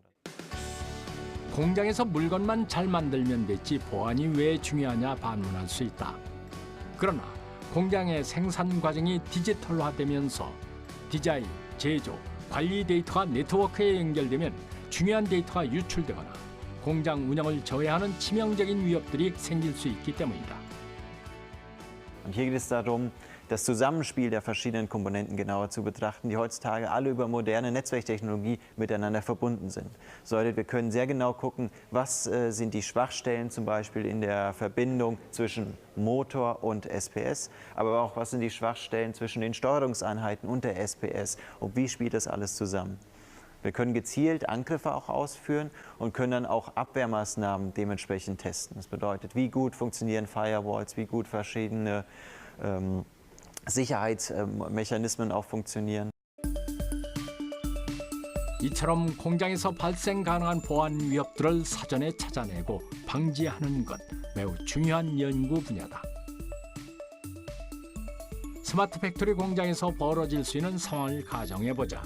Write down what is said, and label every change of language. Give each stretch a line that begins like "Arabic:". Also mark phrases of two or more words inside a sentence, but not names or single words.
Korean: 공장에서 물건만 잘 만들면 됐지 보안이 왜 중요하냐 반문할 수 있다. 그러나 공장의 생산 과정이 디지털화되면서 디자인, 제조, 관리 데이터가 네트워크에 연결되면 중요한 데이터가 유출되거나 공장 운영을 저해하는 치명적인 위협들이 생길 수 있기 때문이다.
German: Und hier geht es darum, das Zusammenspiel der verschiedenen Komponenten genauer zu betrachten, die heutzutage alle über moderne Netzwerktechnologie miteinander verbunden sind. Das bedeutet, wir können sehr genau gucken, was sind die Schwachstellen zum Beispiel in der Verbindung zwischen Motor und SPS, aber auch was sind die Schwachstellen zwischen den Steuerungseinheiten und der SPS und wie spielt das alles zusammen. Wir können gezielt Angriffe auch ausführen und können dann auch Abwehrmaßnahmen dementsprechend testen. Das bedeutet, wie gut funktionieren Firewalls, wie gut verschiedene Sicherheitsmechanismen auch funktionieren.
Korean: 이처럼 공장에서 발생 가능한 보안 위협들을 사전에 찾아내고 방지하는 것 매우 중요한 연구 분야다. 스마트 팩토리 공장에서 벌어질 수 있는 상황을 가정해보자.